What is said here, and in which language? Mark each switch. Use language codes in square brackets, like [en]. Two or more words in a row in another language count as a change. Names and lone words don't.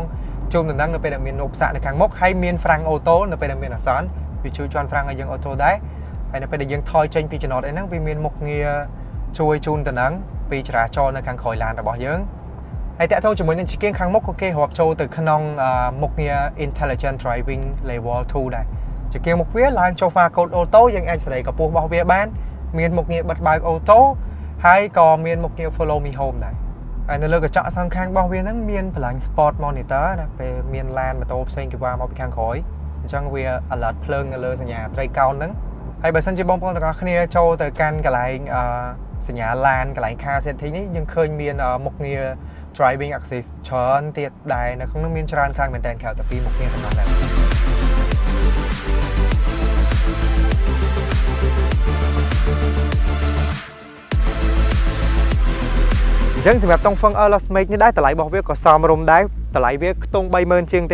[km] ជូនដំណឹងនៅពេលដែលមានឧបសគ្គនៅខាងមុខហើយមានហ្វ្រាំងអូតូនៅពេលដែលមានអាសន្នវាជួយជន់ហ្វ្រាំងឲ្យយើងអូតូដែរហើយនៅពេលដែលយើងថយចេញពីចំណតអីហ្នឹងវាមានមុខងារជួយជូនដំណឹងពីចរា ចរណ៍នៅខាងក្រោយឡានរបស់យើងហើយតើតើជាមួយនឹងជាងខាងមុខក៏គេរាប់ចូលទៅក្នុងមុខងារ [en] intelligent driving level 2 [km] ដែរជាងមុខវាឡើងចូល pha code អូតូយើងអាចសេរីកម្ពស់របស់វាបានមានមុខងារបិទបើកអូតូហើយក៏មានមុខងារ [en] follow me home [km] ដែរហើយនៅលើកញ្ចក់សងខាងរបស់វាហ្នឹងមានបល្លាញ [en] sport monitor [km] ណាពេលមានឡានម៉ូតូផ្សេងគេវ៉ាមកពីខាងក្រោយអញ្ចឹងវា alert ភ្លើងនៅលើសញ្ញាត្រីកោណហ្នឹងហើយបើសិនជាបងប្អូនទាំងអស់គ្នាចូលទៅកាន់កន្លែងសញ្ញាឡានកន្លែង [en] car setting [km] នេះយើងឃើញមានមុខងារ [en] driving assist [km] ច្រើនទៀតដែរនៅក្នុងនោះមានច្រើនខាងមែនតើក្រៅតែពីមុខងារប៉ុណ្ណោះដែរ អញ្ចឹងសម្រាប់តុង Feng Erlos Make នេះដែរតម្លៃរបស់វាក៏សមរម្យដែរតម្លៃវាខ្ទង់ 30000 ជាង